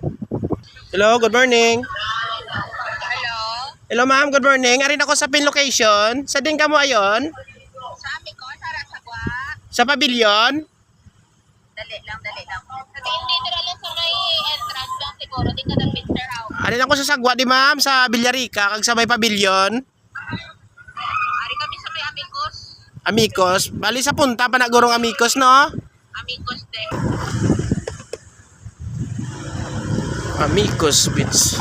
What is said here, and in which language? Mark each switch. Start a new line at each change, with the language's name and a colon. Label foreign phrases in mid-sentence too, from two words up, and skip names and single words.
English: Hello, good morning. Hello ma'am, good morning.
Hiligaynon: Arin ako sa
English: pin location.
Hiligaynon: Sa din ka mo ayon? Sa amin ko, sa Sagwa. Sa pavilion? Dali lang. Sa dito lang sa may entrance lang siguro. Di ka ng picture out. Arin ako sa Sagwa di ma'am, sa Villarica, kag sa may pavilion. Ari kami sa may Amicos. Amicos, bali sa punta pa na gurong Amicos no? Amicos de. Amicos Beach.